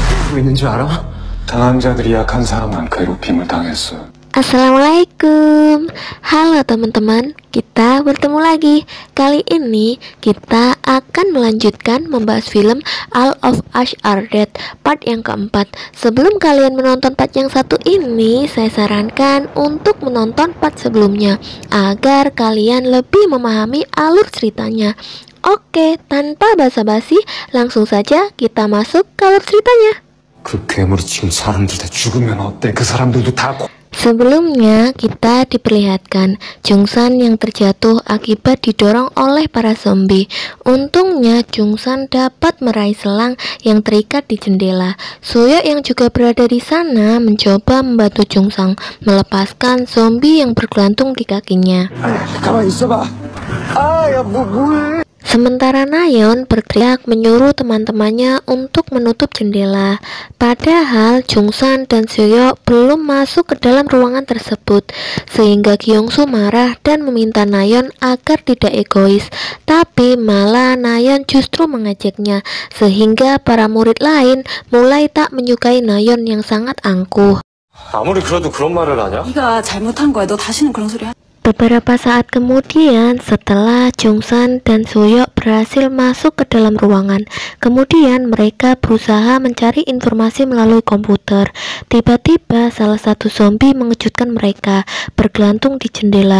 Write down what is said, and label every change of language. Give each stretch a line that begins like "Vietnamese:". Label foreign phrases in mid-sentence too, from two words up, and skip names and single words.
Korean: 하고 있는 줄 알아? 당한 자들이 약한 사람만 괴롭힘을 당했어.
Indonesian: Assalamualaikum. Halo teman-teman, kita bertemu lagi. Kali ini kita akan melanjutkan membahas film All of Us Are Dead part yang keempat. Sebelum kalian menonton part yang satu ini, saya sarankan untuk menonton part sebelumnya agar kalian lebih memahami alur ceritanya. Oke, tanpa basa-basi, langsung saja kita masuk ke alur ceritanya.
Korean: 그 괴물이 지금 사람들 다 죽으면 어때? 그 사람들도 다
Indonesian: Sebelumnya kita diperlihatkan Jungsan yang terjatuh akibat didorong oleh para zombie. Untungnya Jungsan dapat meraih selang yang terikat di jendela. Soyeok yang juga berada di sana mencoba membantu Jungsan melepaskan zombie yang bergelantung di kakinya.
Korean: 가만히 있어봐. 뭐해?
Indonesian: Sementara Nayeon berteriak menyuruh teman-temannya untuk menutup jendela. Padahal Jungsan dan Soyeok belum masuk ke dalam ruangan tersebut, sehingga Kyungsu marah dan meminta Nayeon agar tidak egois. Tapi malah Nayeon justru mengajaknya, sehingga para murid lain mulai tak menyukai Nayeon yang sangat angkuh.
Korean: 아무리 그래도 그런 말을 하냐? 네가 잘못한 거야. 너 다시는 그런 소리 하지.
Indonesian: Beberapa saat kemudian, setelah Jungsan dan Soyeok berhasil masuk ke dalam ruangan, kemudian mereka berusaha mencari informasi melalui komputer. Tiba-tiba salah satu zombie mengejutkan mereka, bergelantung di jendela.